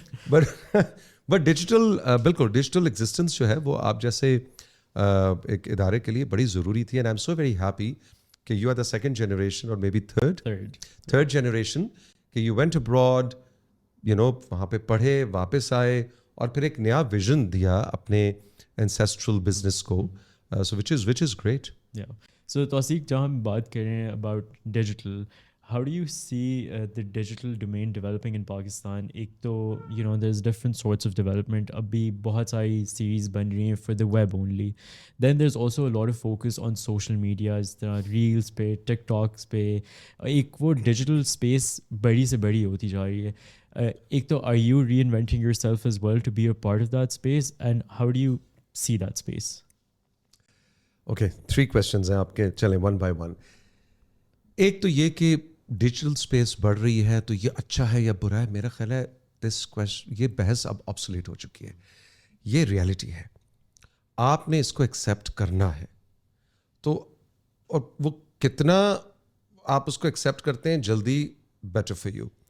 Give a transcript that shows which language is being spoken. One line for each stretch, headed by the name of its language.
Urdu: But digital, بالکل digital existence جو ہے وہ آپ جیسے ایک ادارے کے لیے بڑی ضروری تھی.
English: and I am so very happy
Urdu: کہ
English: you are the second generation
Urdu: اور
English: maybe third generation
Urdu: کہ
English: you went abroad, you know,
Urdu: وہاں پہ پڑھے, واپس آئے اور پھر ایک نیا ویژن دیا اپنے
English: ancestral business
Urdu: کو,
English: so which is great. Yeah. So Tawseeq,
Urdu: جہاں ہم بات کر رہے ہیں
English: about digital, how do you see the digital domain developing in Pakistan?
Urdu: ایک تو
English: you know there's different sorts of development. ابھی بہت ساری series بن رہی ہیں for the web only. Then there's also a lot of focus on social media,
Urdu: اس طرح
English: reels پہ, TikToks پہ.
Urdu: ایک وہ digital space بڑی سے بڑی ہوتی جا رہی ہے. ایک تو
English: are you reinventing yourself as well to be a part of that space, and how do you see that space? Okay, 3 questions
Urdu: ہیں آپ کے, چلیں
English: one by one.
Urdu: ایک تو یہ کہ ڈیجیٹل اسپیس بڑھ رہی ہے تو یہ اچھا ہے یا برا ہے. میرا خیال ہے یہ بحث اب آبسولیٹ ہو چکی ہے. یہ ریالٹی ہے, آپ نے اس کو ایکسیپٹ کرنا ہے. تو اور وہ کتنا آپ اس کو ایکسیپٹ کرتے ہیں جلدی,
English: Better for you.